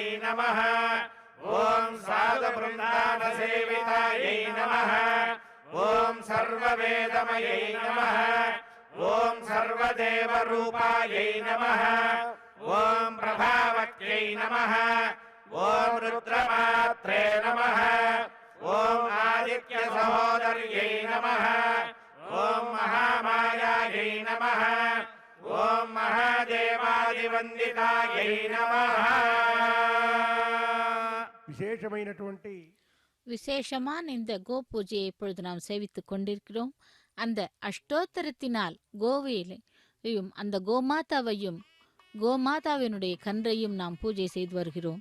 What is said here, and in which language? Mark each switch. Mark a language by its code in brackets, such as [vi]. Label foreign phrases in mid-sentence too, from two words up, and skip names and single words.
[sa] नमः ॐ साधुवृन्दावनसेवितायै नमः ॐ सर्ववेदमयै नमः ॐ सर्वदेवरूपायै नमः ॐ प्रभावत्यै नमः ॐ रुद्रमात्रे नमः ॐ आदित्यसहोदर्यै नमः ॐ महामायायै नमः ॐ महादेवादिवन्दितायै नमः [te] விசேஷమైనటువంటి [ta] விசேஷமான இந்த கோ பூஜையை இப்பொழுது நாம் சேவித்துக் கொண்டிருக்கிறோம். அந்த அஷ்டோத்தரத்தினால் கோவிலையும் அந்த கோமாதாவையும் கோமாதாவினுடைய கன்றையும் நாம் பூஜை செய்து வருகிறோம்.